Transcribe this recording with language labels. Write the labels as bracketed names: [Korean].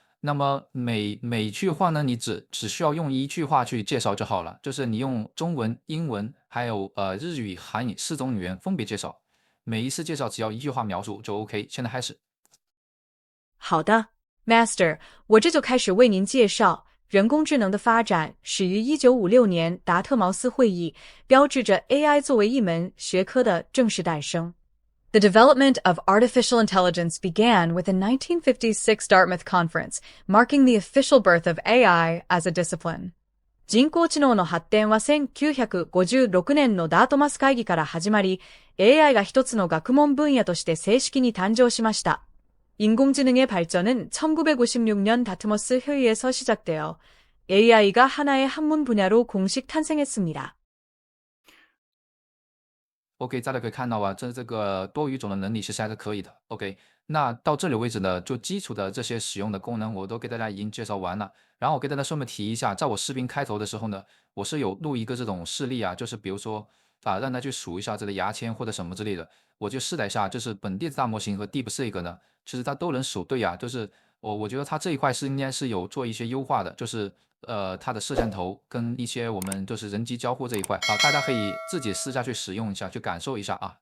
[Chinese] 那么每句话呢，你只需要用一句话去介绍就好了，就是你用中文、英文还有日语、韩语4种语言分别介绍，每一次介绍只要一句话描述就 OK。现在开始。好的 ，Master， 我这就开始为您介绍。人工智能的发展始于1956年达特茅斯会议，标志着 AI 作为一门学科的正式诞生。 [English] The development of artificial intelligence began with the 1956 Dartmouth Conference, marking the official birth of AI as a discipline. [Japanese] 人工知能の発展は1956年のダートマス会議から始まり、AI が一つの学問分野として正式に誕生しました。 [Korean] 인공지능의 발전은 1956년 다트머스 회의에서 시작되어 AI가 하나의 학문 분야로 공식 탄생했습니다. [Chinese] OK， 大家可以看到啊，这个多语种的能力其实还是可以的。 OK， 那到这里为止呢，就基础的这些使用的功能我都给大家已经介绍完了。然后我给大家顺便提一下，在我视频开头的时候呢，我是有录一个这种示例啊，就是比如说让他去数一下这个牙签或者什么之类的。我就试了一下，就是本地的大模型和 DeepSeek 呢，其实它都能数对啊，就是我觉得它这一块应该是有做一些优化的，就是它的摄像头跟一些我们就是人机交互这一块啊，大家可以自己私下去使用一下，去感受一下啊。